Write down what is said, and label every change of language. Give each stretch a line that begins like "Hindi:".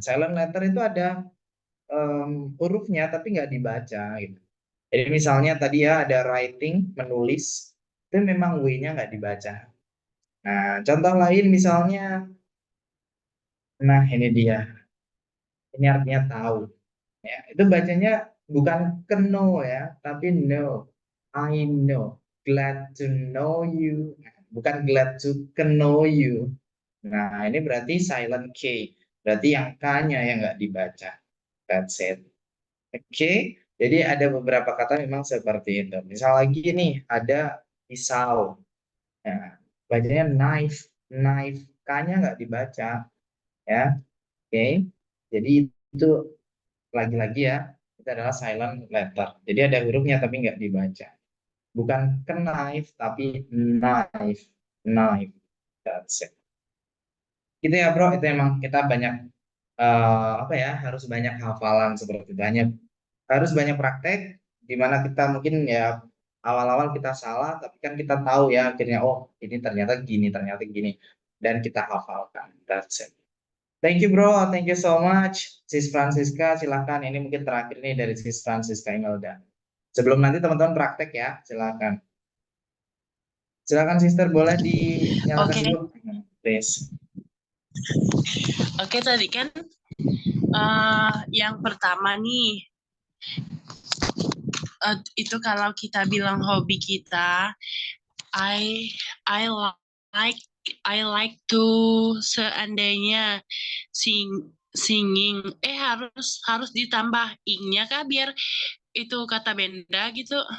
Indonesian: Silent letter itu ada hurufnya tapi nggak dibaca gitu. Jadi misalnya tadi ya ada writing, menulis, itu memang W-nya nggak dibaca. Nah, contoh lain misalnya, nah ini dia, ini artinya tahu. Ya, itu bacanya bukan know ya, tapi know.
English: I know, glad to know you, bukan glad to know you.
Indonesian: Nah, ini berarti silent K, berarti yang K-nya yang nggak dibaca.
English: That's it.
Indonesian: Oke, jadi ada beberapa kata memang seperti itu. Misal lagi nih, ada pisau. Nah, bacanya knife, knife. K-nya nggak dibaca, ya. Oke, jadi itu lagi-lagi ya, itu adalah silent letter. Jadi ada hurufnya tapi nggak dibaca.
English: Bukan knife, tapi knife, knife. That's it.
Indonesian: Gitu ya bro, itu emang kita banyak apa ya, harus banyak hafalan seperti itu. Harus banyak praktek di mana kita mungkin ya awal-awal kita salah tapi kan kita tahu ya akhirnya oh ini ternyata gini dan kita hafalkan.
English: That's it. Thank you bro, thank you so much.
Indonesian: Sis Francisca silahkan, ini mungkin terakhir nih dari Sis Francisca Imelda. Sebelum nanti teman-teman praktek ya, silahkan. Silakan sister, boleh dinyalakan Oke. dulu.
English: Please.
Indonesian: Oke, tadi kan yang pertama nih, itu kalau kita bilang hobi kita,
English: I like I like to
Indonesian: seandainya singing harus ditambah ing-nya kah biar itu kata benda gitu.